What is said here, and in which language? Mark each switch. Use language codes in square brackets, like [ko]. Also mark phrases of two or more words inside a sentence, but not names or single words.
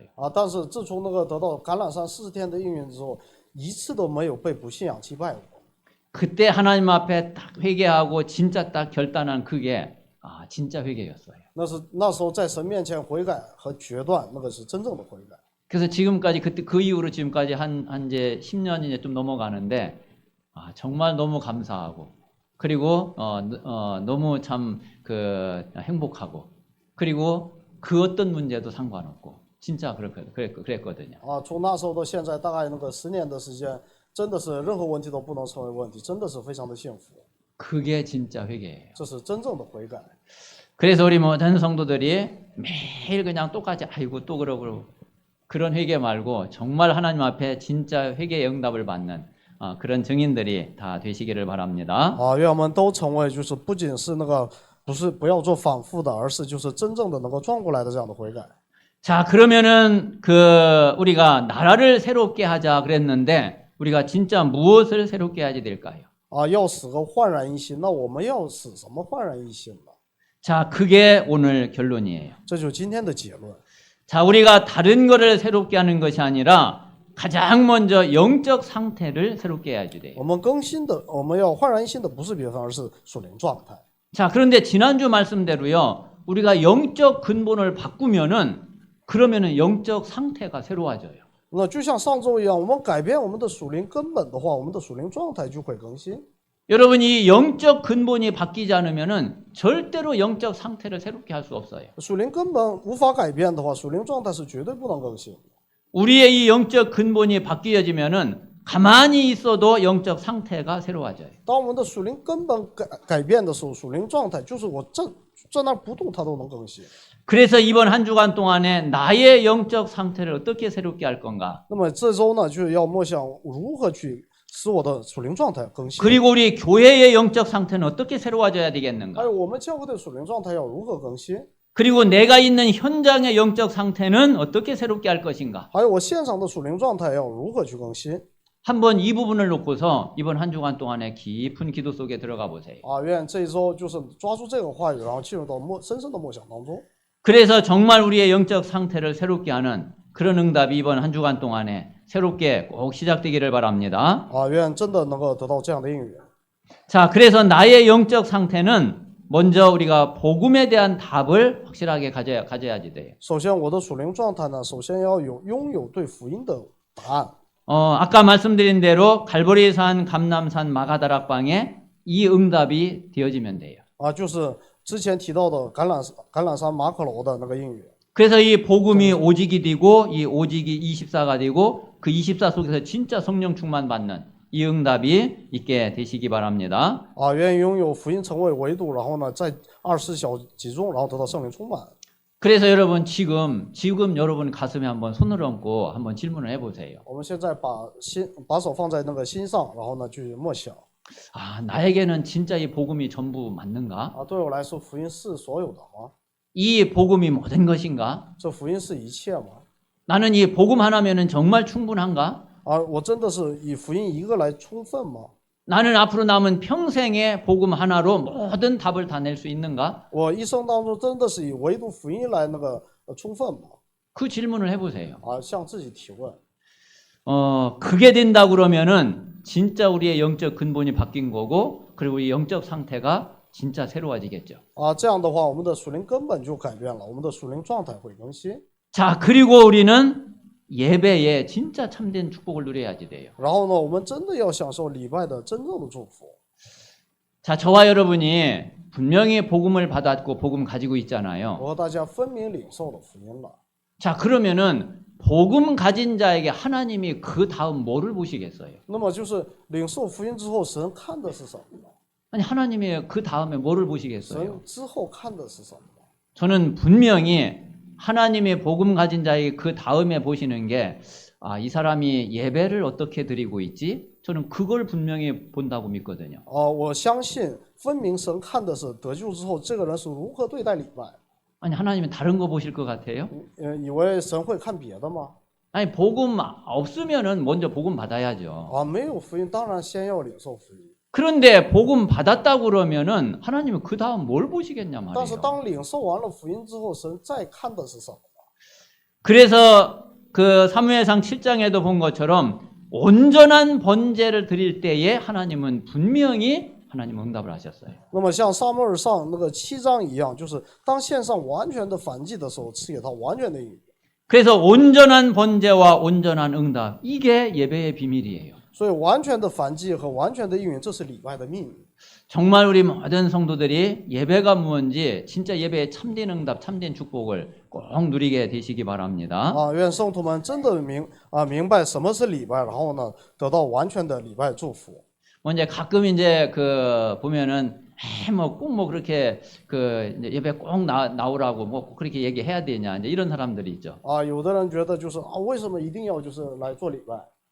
[zh] 但是自从那个得到橄榄山40天的应允之后，一次都没有被不信仰击败过。 [ko] 그때 하나님 앞에 딱 회개하고 진짜 딱 결단한 그게 진짜 회개였어요. [zh] 那时候在神面前悔改和决断，那个是真正的悔改。 [ko] 그래서 지금까지 그 이후로 지금까지 한 이제 10년이 이제 좀 넘어가는데 정말 너무 감사하고 그리고 너무 참 행복하고 그리고 그 어떤 문제도 상관없고 진짜 그랬거든요. [zh] 从那时候到现在大概那个10年的时间，真的是任何问题都不能成为问题，真的是非常的幸福。 [ko] 그게 진짜 회개예요. [zh] 这是真正的悔改。 [ko] 그래서 우리 모든 성도들이 매일 그냥 똑같이 아이고 또 그러고 그런 회개 말고 정말 하나님 앞에 진짜 회개의 응답을 받는 그런 증인들이 다 되시기를 바랍니다. [zh] 愿我们都成为就是不仅是那个不要做反复的，而是就是真正的能够转过来的这样的悔改。 [ko] 자, 그러면은 우리가 나라를 새롭게 하자 그랬는데 우리가 진짜 무엇을 새롭게 해야 될까요? [zh] 要使个焕然一新，那我们要使什么焕然一新呢？ [ko] 자, 그게 오늘 결론이에요. [zh] 这就是今天的结论。 [ko] 자, 우리가 다른 거를 새롭게 하는 것이 아니라 가장 먼저 영적 상태를 새롭게 해야지 돼요. [zh] 我们更新的，我们要焕然一新的不是别方，而是属灵状态。 [ko] 자, 그런데 지난주 말씀대로요. 우리가 영적 근본을 바꾸면은 그러면은 영적 상태가 새로워져요. [zh] 那就像上周一样，我们改变我们的属灵根本的话，我们的属灵状态就会更新。 [ko] 여러분 이 영적 근본이 바뀌지 않으면은 절대로 영적 상태를 새롭게 할 수 없어요. [zh] 属灵根本无法改变的话，属灵状态是绝对不能更新。 [ko] 우리의 이 영적 근본이 바뀌어지면은 가만히 있어도 영적 상태가 새로워져요. [zh] 当我们的属灵根本改变的时候，属灵状态就是我在那不动，它都能更新。 [ko] 그래서 이번 한 주간 동안에 나의 영적 상태를 어떻게 새롭게 할 건가? [zh] 那么这周呢，就要默想如何去使我的属灵状态更新。 [ko] 그리고 우리 교회의 영적 상태는 어떻게 새로워져야 [zh] 还 [ko] 되겠는가? [zh] 有我们教会的属灵状态要如何更新？ [ko] 그리고 내가 있는 현장의 영적 상태는 어떻게 새롭게 할 것인가? [zh] 还有我现场的属灵状态要如何去更新？ [ko] 한번 이 부분을 놓고서 이번 한 주간 동안에 깊은 기도 속에 들어가 보세요. [zh] 愿这一周就是抓住这个话语，然后进入到深深的默想当中。 [ko] 그래서 정말 우리의 영적 상태를 새롭게 하는 그런 응답이 이번 한 주간 동안에 새롭게 꼭 시작되기를 바랍니다. [zh] 愿真的能够得到这样的应允。 [ko] 자, 그래서 나의 영적 상태는 먼저 우리가 복음에 대한 답을 확실하게 가져야지 돼요. [zh] 首先，我的属灵状态呢，首先要拥有对福音的答案。 [ko] 아까 말씀드린 대로 갈보리산, 감남산, 마가다락방에 이 응답이 되어지면 돼요. [zh] 就是之前提到的橄榄山马可楼的那个应允。 [ko] 그래서 이 복음이 오직이 되고 이 오직이 24가 되고 그 24 속에서 진짜 성령 충만 받는 이 응답이 있게 되시기 바랍니다. [zh] 愿意拥有福音成为维度，然后呢，在24小集中，然后得到圣灵充满。 [ko] 그래서 여러분 지금 여러분 가슴에 한번 손을 얹고 한번 질문을 해보세요. [zh] 我们现在把手放在那个心上，然后呢去默想。 [ko] 나에게는 진짜 이 복음이 전부 맞는가? [zh] 对我来说，福音是所有的吗？ [ko] 이 복음이 모든 것인가? [zh] 这福音是一切吗？ [ko] 나는 이 복음 하나면은 정말 충분한가? [zh] 我真的是以福音一个来充分吗？ [ko] 나는 앞으로 남은 평생에 복음 하나로 모든 답을 다 낼 수 있는가? [zh] 我一生当中真的是以唯独福音来那个充分吗？ [ko] 그 질문을 해보세요. [zh] 向自己提问。 [ko] 그게 된다 그러면은 진짜 우리의 영적 근본이 바뀐 거고 그리고 이 영적 상태가 진짜 새로워지겠죠. [zh] 这样的话，我们的属灵根本就改变了，我们的属灵状态会更新。 [ko] 자, 그리고 우리는 예배에 진짜 참된 축복을 누려야지 돼요. [zh] 然后呢，我们真的要享受礼拜的真正的祝福。 [ko] 자, 저와 여러분이 분명히 복음을 받았고 복음 가지고 있잖아요. [zh] 我和大家分明领受了福音了。 [ko] 자, 그러면은 복음 가진 자에게 하나님이 그 다음 뭐를 보시겠어요? [zh] 那么就是领受福音之后，神看的是什么呢？ [ko] 아니 하나님이 그 다음에 뭐를 보시겠어요? [zh] 神之后看的是什么呢？ [ko] 저는 분명히 하나님의 복음 가진 자에게 그 다음에 보시는 게 이 사람이 예배를 어떻게 드리고 있지? 저는 그걸 분명히 본다고 믿거든요. [zh] 我相信分明神看的是得救之后这个人是如何对待礼拜。 [ko] 아니 하나님은 다른 거 보실 것 같아요? [zh] 以为神会看别的吗？ [ko] 아니 복음 없으면은 먼저 복음 받아야죠. [zh] 没有福音，当然先要领受福音。 [ko] 그런데 복음 받았다고 그러면은 하나님은 그 다음 뭘 보시겠냐 [zh] 但是 [ko] 말이에요. [zh] 当领受完了福音之后，神再看的是什么？ [ko] 그래서 그 사무엘상 7장에도 본 것처럼 온전한 번제를 드릴 때에 하나님은 분명히 하나님 응답을 하셨어요. [zh] 那么像撒母耳上那个7章一样，就是当献上完全的燔祭的时候，赐给他完全的应允。 [ko] 그래서 온전한 번제와 온전한 응답 이게 예배의 비밀이에요. [zh] 所以完全的燔祭和完全的应允，这是礼拜的秘密。 [ko] 정말 우리 모든 성도들이 예배가 무엇인지 진짜 예배의 참된 응답, 참된 축복을 꼭 누리게 되시기 바랍니다. [zh] 愿圣徒们真的明白什么是礼拜，然后呢，得到完全的礼拜祝福。 [ko] 이제 가끔 이제 보면은 뭐 꼭 뭐 그렇게 그 이제 예배 꼭 나오라고 뭐 그렇게 얘기해야 되냐 이제 이런 사람들이 있죠. [zh] 啊，有的人觉得就是啊，为什么一定要就是来做礼拜